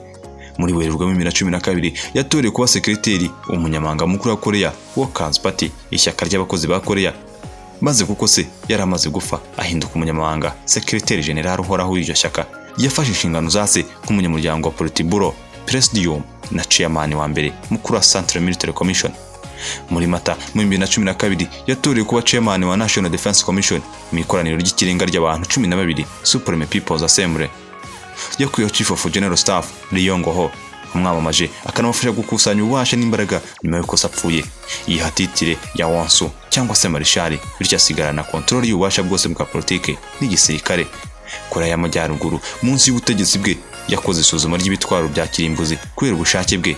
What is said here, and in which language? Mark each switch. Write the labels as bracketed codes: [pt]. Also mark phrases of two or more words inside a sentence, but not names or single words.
[rw] Muri Werurwe mu 2012 yatorewe kuba sekreteri umunyamabanga mukuru wa Korea Workers Party, ishyaka ry'abakozi ba Korea, maze kuko se yari amaze gufa ahinduka umunyamabanga sekreteri general uhoraho w'iryo shyaka. Yafashe inshingano za se nk'umunyamuryango wa Politburo, Presidium na chairman wa mbere mukuru wa Central Military Commission. Muri Mata mu 2012 yatorewe kuba chairman wa National Defense Commission mu ikoraniro ry'ikirenga ry'abantu 12 Supreme People's Assembly. Yakuyeho Chief of General Staff Ri Yong-ho, umwamamaje akanamufasha gukusanya ububasha n'imbaraga nyuma y'uko sapfuye. Yihatitire ya Wansu cyangwa se Marshal, bityo asigarana control y'ububasha bwose bwa politike n'igisirikare. Korea y'Amajyaruguru munsi y'ubutegetsi bwe yakoze isuzuma ry'ibitwaro bya kirimbuzi kubera ubushake bwe.